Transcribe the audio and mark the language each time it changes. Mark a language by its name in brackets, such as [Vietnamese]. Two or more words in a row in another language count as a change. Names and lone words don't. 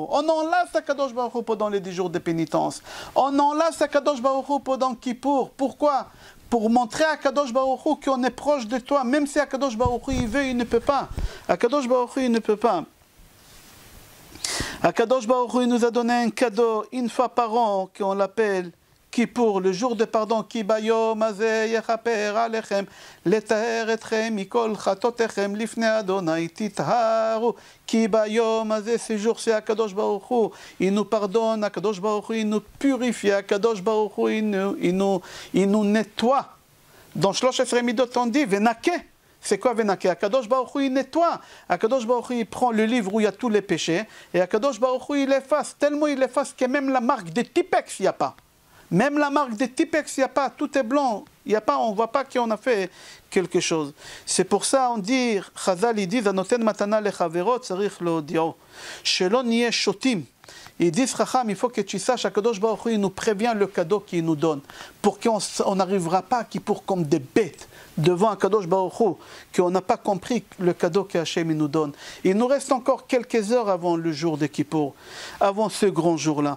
[French] On enlace [Hebrew] הקדוש ברוך הוא [French] pendant les 10 jours de pénitence. On enlace [Hebrew] הקדוש ברוך הוא [French] pendant Kippour. Pourquoi? Pour montrer à [Hebrew] הקדוש ברוך הוא [French] qu'on est proche de toi. Même si [Hebrew] הקדוש ברוך הוא [French] il veut, il ne peut pas. [Hebrew] הקדוש ברוך הוא [French] il ne peut pas. [Hebrew] הקדוש ברוך הוא [French] nous a donné un cadeau une fois par an qu'on l'appelle Kippour, le jour de pardon, [Hebrew] כי ביום הזה יכפר עליכם לטהר אתכם מכל חטאתיכם לפני ה' תטהרו כי ביום הזה, [French] ce jour c'est [Hebrew] הקדוש ברוך הוא, [French] il nous pardonne, [Hebrew] הקדוש ברוך הוא, [French] il nous purifie, [Hebrew] הקדוש ברוך הוא, [French] il nous nettoie. Dans [Hebrew] שלוש עשרה מידות [French] on dit, venake. C'est quoi venake? [Hebrew] הקדוש ברוך הוא [French] il nettoie. [Hebrew] הקדוש ברוך הוא [French] il prend le livre où il y a tous les péchés, et [Hebrew] הקדוש ברוך הוא [French] il efface, tellement il efface que même la marque de Tipex il n'y a pas. Même la marque de Tipex, il n'y a pas, tout est blanc, il n'y a pas, on ne voit pas qu'on a fait quelque chose. C'est pour ça on dit, Chazal ils disent, [Hebrew] הנותן מתנה לחברו צריך להודיעו שלא נהיה שוטים. [French] Ils disent, Chacham, il faut que tu saches, [Hebrew] הקדוש ברוך הוא [French] il nous prévient le cadeau qu'il nous donne, pour qu'on n'arrivera pas qui pour comme des bêtes devant [Hebrew] הקדוש ברוך הוא, [French] qu'on n'a pas compris le cadeau qu'Hachem nous donne. Il nous reste encore quelques heures avant le jour de Kippour, avant ce grand jour-là.